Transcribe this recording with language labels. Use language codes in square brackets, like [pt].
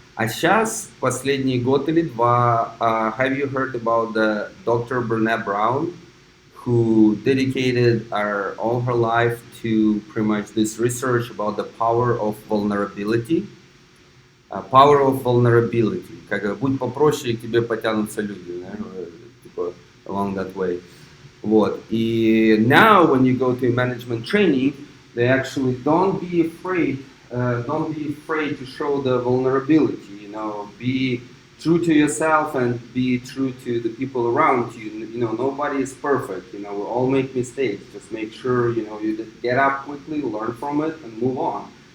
[ru] А сейчас, последний год или два, [en] have you heard about the Dr. Brené Brown, who dedicated all her life to pretty much this research about the power of vulnerability? Power of vulnerability. [ru] Как будь попроще, и к тебе потянутся люди, типа, [en] along that way. [ru] Вот. И [en] now when you go to management training, they actually don't be afraid to show the vulnerability. Be true to yourself and be true to the people around you. Nobody is perfect. We all make mistakes. Just make sure you get up quickly, learn from it, and move on.